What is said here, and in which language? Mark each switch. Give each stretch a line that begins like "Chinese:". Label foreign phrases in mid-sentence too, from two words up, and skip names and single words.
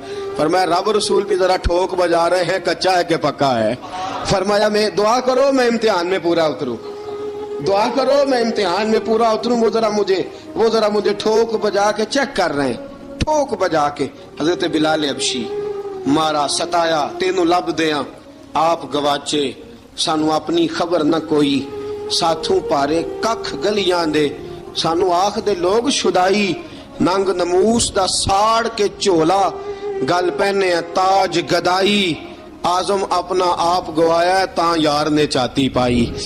Urdu: فرمایا رب رسول بھی ذرا ٹھوک بجا رہے ہیں کچا ہے کہ پکا ہے. فرمایا میں دعا کرو میں امتحان میں پورا اتروں, دعا کرو میں امتحان میں پورا اتروں. وہ ذرا مجھے ٹھوک بجا کے چیک کر رہے ہیں, ٹھوک بجا کے.
Punjabi: حضرت بلال حبشی مارا ستایا تینوں لب دیاں آپ گواچے, سانو اپنی خبر نہ کوئی, ساتھوں پارے ککھ گلیاں دے, سانو آخ دے لوگ شدائی, ننگ نموس دا ساڑ کے چولا, گل پہنے تاج گدائی, آزم اپنا آپ گوایا تاں یار نے چاتی پائی.